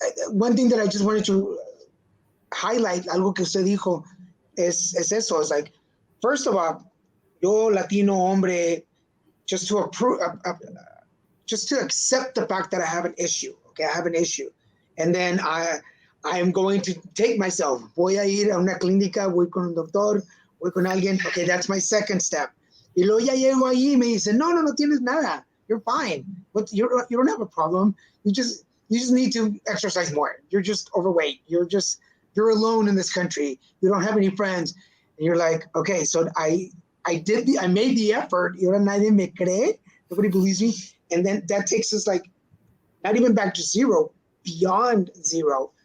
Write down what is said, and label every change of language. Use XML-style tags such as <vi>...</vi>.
<en>One thing that I just wanted to highlight,</en> <es>algo que usted dijo, es eso.</es> <en>It's like, first of all,</en> <es>yo, Latino hombre,</es> <en>just to approve, just to accept the fact that I have an issue. Okay, I have an issue, and then I am going to take myself.</en> <es>Voy a ir a una clínica, voy con un doctor, voy con alguien.</es> <en>Okay, that's my second step.</en> <es>Y luego ya llego ahí y me dice, no tienes nada.</es> <en>You're fine. But you don't have a problem. You just need to exercise more. You're just overweight. You're alone in this country. You don't have any friends. And you're like, okay, so I made the effort.</en> <es>Y ahora nadie me cree.</es> <en>Nobody believes me. And then that takes us like not even back to zero, beyond zero.</en>